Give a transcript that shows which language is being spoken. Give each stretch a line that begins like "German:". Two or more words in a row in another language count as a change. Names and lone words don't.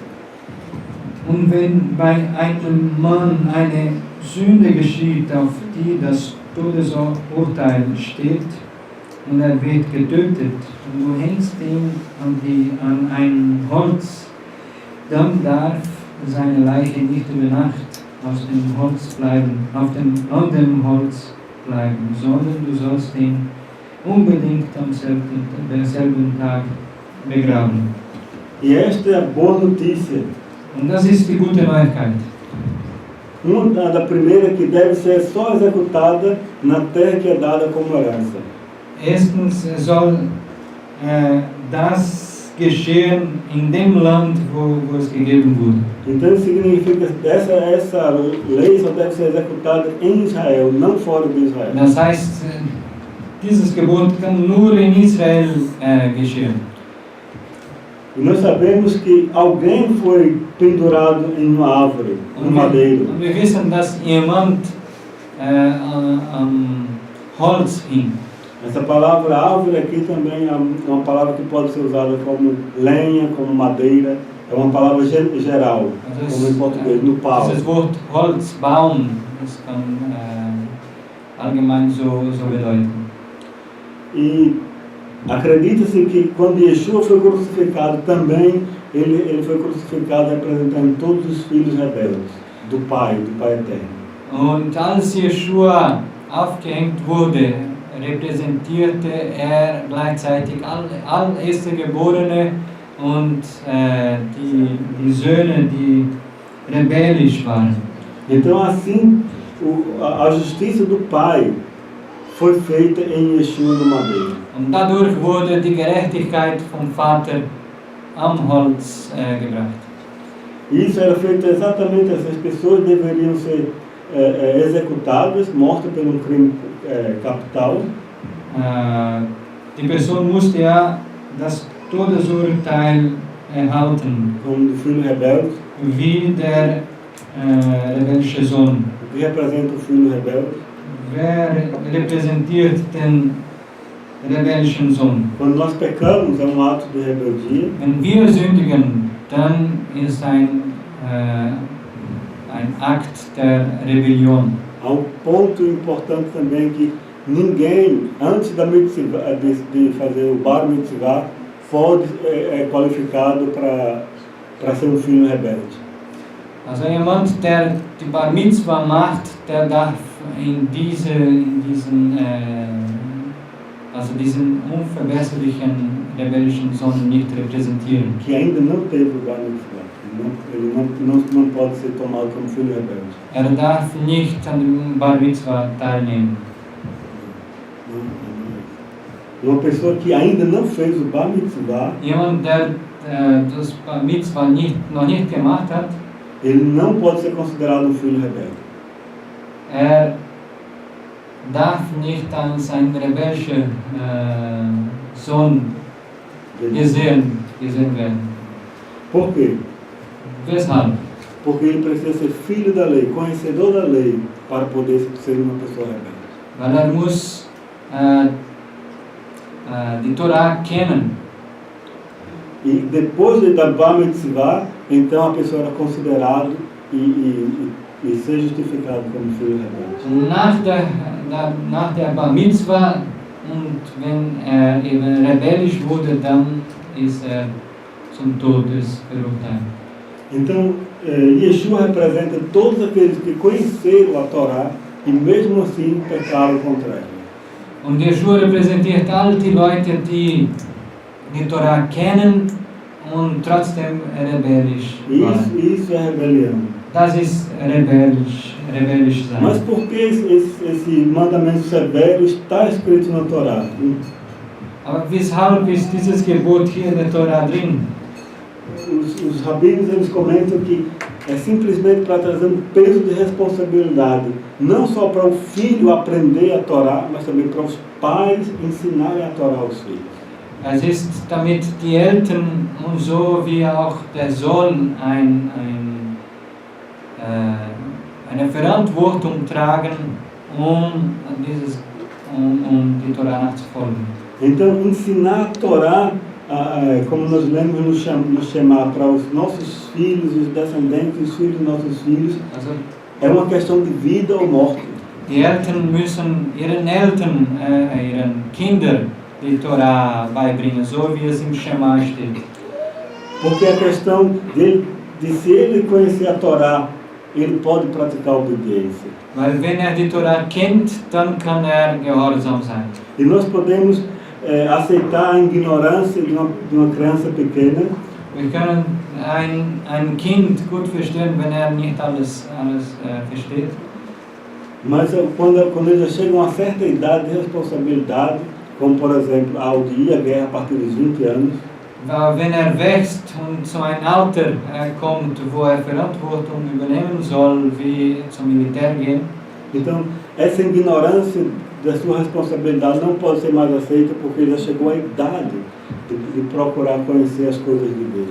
German: Und wenn bei einem Mann eine Sünde geschieht, auf die das Todesurteil steht, und er wird getötet, und du hängst ihn an ein Holz, dann darf seine Leiche nicht über Nacht an dem Holz bleiben, sondern du sollst ihn unbedingt am selben Tag begraben.
Portuguese: E esta é a boa notícia.
German: Und das ist die gute Neuigkeit.
Portuguese: Da primeira que deve ser só executada na terra que é dada como herança.
German: Erstens soll das geschehen in dem Land, wo es gegeben wurde.
Portuguese: Então significa que essa lei só deve ser executada em Israel, não fora de Israel.
German: Das heißt, dieses Gebot kann nur in Israel geschehen.
Portuguese: E nós sabemos que alguém foi pendurado em uma árvore, no madeiro.
German: Und wir wissen, dass jemand am Holz hing.
Portuguese: Essa palavra árvore aqui também é uma palavra que pode ser usada como lenha, como madeira. É uma palavra geral, como em português, no pau.
German: Dieses Wort Holz, Baum, das kann allgemein so bedeuten.
Portuguese: E acredita-se que quando Yeshua foi crucificado também, ele foi crucificado representando todos os filhos rebeldes do Pai eterno.
German: Und als Yeshua aufgehängt wurde, repräsentierte er gleichzeitig all Erstgeborene und die Söhne, die rebellisch waren.
Portuguese: Então assim, a justiça do Pai foi feita em Yeshua no madeiro.
German: Und dadurch wurde die Gerechtigkeit vom Vater am Holz gebracht.
Portuguese: Isso era feito exatamente, essas pessoas deveriam ser executadas, mortas por um crime capital.
German: Die Person musste ja das Todesurteil erhalten,
Portuguese: Como do filho rebelde.
German: wie der rebellische Sohn.
Portuguese: O que representa o filho rebelde?
German: Wer repräsentiert den rebellischen Sohn?
Portuguese: Quando nós pecamos, é um ato de rebeldia.
German: Wenn wir sündigen, dann ist ein Akt der Rebellion.
Portuguese: Há um ponto importante também que ninguém, antes de fazer o bar mitzvah, pode qualificado para ser um filho rebelde.
German: Also jemand, der die Bar Mitzvah macht, der darf in diesen also diesen unverbesserlichen rebellischen Sohn nicht repräsentieren.
Portuguese: que ainda não teve o Bar Mitzvah. Ele não pode ser tomado como filho rebelde.
German: Darf nicht an dem Bar Mitzvah teilnehmen.
Portuguese: Uma pessoa que ainda não fez o Bar Mitzvah,
German: Jemand, der das Bar Mitzvah noch nicht gemacht hat,
Portuguese: ele não pode ser considerado filho rebelde.
German: Darf nicht als ein rebellischer Sohn gesehen werden.
Portuguese: Por quê?
German: Weshalb?
Portuguese: Porque ele precisa ser filho da lei, conhecedor da lei, para poder ser uma pessoa rebelde.
German: Weil muss die Torah kennen.
Portuguese: E depois da Bar Mitzvah, então a pessoa era considerada e ser justificado como filho rebelde.
German: Nach der Bar Mitzvah und wenn eben rebellisch wurde, dann ist zum Todes verurteilt.
Portuguese: Então, Yeshua representa todos aqueles que conheceram a Torá e mesmo assim pecaram contra ela.
German: Und Yeshua repräsentiert all die Leute, die die Torah kennen und trotzdem rebellisch waren.
Portuguese: Isso é rebelião.
German: Das ist rebellisch sein.
Portuguese: Mas por que esse mandamento severo está escrito na Torá?
German: Aber weshalb ist dieses Gebot hier in der Torah drin?
Portuguese: Os rabinos eles comentam que é simplesmente para trazer um peso de responsabilidade, não só para o filho aprender a Torá, mas também para os pais ensinarem a Torá aos filhos.
German: Es ist damit die Eltern und so wie auch der Sohn eine Verantwortung tragen, um die Torah nachzufolgen.
Portuguese: Então, ensinar a Torá, como nós lemos no Shema, para os nossos filhos, os descendentes, os filhos dos nossos filhos, é uma questão de vida ou morte.
German: Die Eltern müssen ihren Kindern die Torah beibringen, so wie es im Shema steht.
Portuguese: Porque a questão de se ele conhecer a Torá, ele pode praticar a obediência.
German: Weil wenn die Torah kennt, dann kann gehorsam sein.
Portuguese: E nós podemos aceitar a ignorância de uma criança pequena.
German: Wir können ein Kind gut verstehen, wenn nicht alles versteht.
Portuguese: Mas quando eles já chegam a certa idade de responsabilidade, como por exemplo a ir à guerra a partir dos 20 anos,
German: wenn wächst und zu einem Alter kommt, wo Verantwortung übernehmen soll, wie zum Militär gehen.
Portuguese: Então, essa ignorância da sua responsabilidade não pode ser mais aceita porque ele já chegou à idade de procurar conhecer as coisas de Deus.